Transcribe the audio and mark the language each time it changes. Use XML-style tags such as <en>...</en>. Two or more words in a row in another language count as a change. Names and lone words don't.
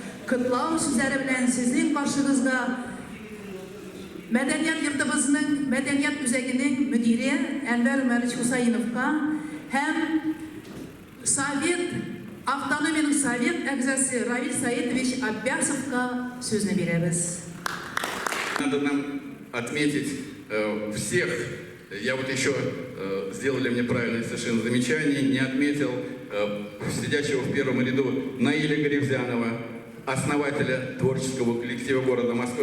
<tt>Кытлау сүзләре белән сезнең каршыгызга Мәдәният йортыбызның, мәдәният үзәгенең мөдире Әнвәр Үмәрович Хусаиновка һәм автономиянең совет әгъзасы Равиль Саидович Аббасовка сүзне бирәбез.</tt> <ru>Надо нам отметить всех. Я вот еще сделали мне правильное совершенно замечание, не отметил сидящего в первом ряду Наиля Гарибзянова, основателя творческого коллектива города Москвы.</ru>